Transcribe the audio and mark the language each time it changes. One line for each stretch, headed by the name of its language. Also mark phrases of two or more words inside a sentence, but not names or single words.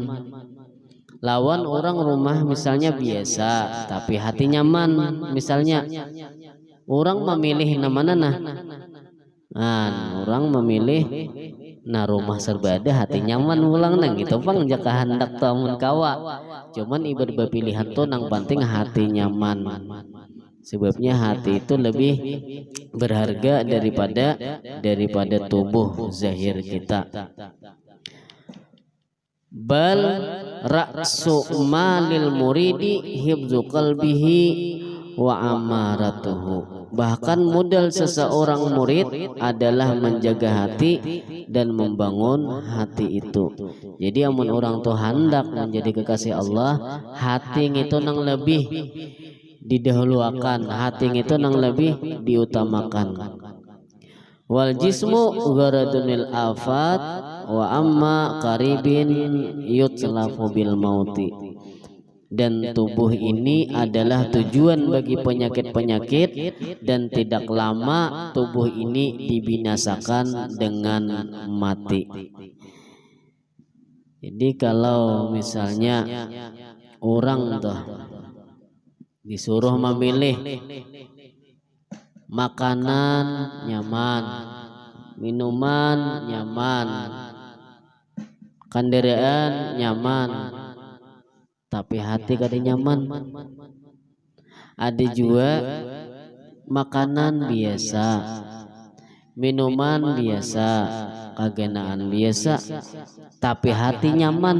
Banjar: Lawan orang rumah misalnya biasa tapi hati nyaman, misalnya orang memilih namana orang memilih rumah serba ada hati nyaman ulang nang gitu pang jaka hendak tamun kawa, cuman ibadah pilihan tuh nang penting hati nyaman, sebabnya hati itu lebih berharga daripada tubuh zahir kita.
Arabic: بل رأس مال المريد حفظ قلبه وعمارته,
Indonesian: bahkan modal seseorang murid adalah menjaga hati dan membangun hati itu.
Banjar: Jadi amun orang tuh hendak menjadi kekasih Allah, hati itu nang lebih didahuluakan, hati itu nang lebih diutamakan.
Arabic: والجسم غرض للآفات وعما قريب يتلف بالموت.
Indonesian: Dan tubuh ini adalah tujuan bagi penyakit-penyakit, dan tidak lama tubuh ini dibinasakan dengan mati.
Banjar: Jadi kalau misalnya orang tuh disuruh memilih makanan nyaman, minuman nyaman, kendaraan nyaman, tapi hati kada nyaman. Ada juga makanan biasa, minuman biasa, kagenaan biasa, tapi hati nyaman.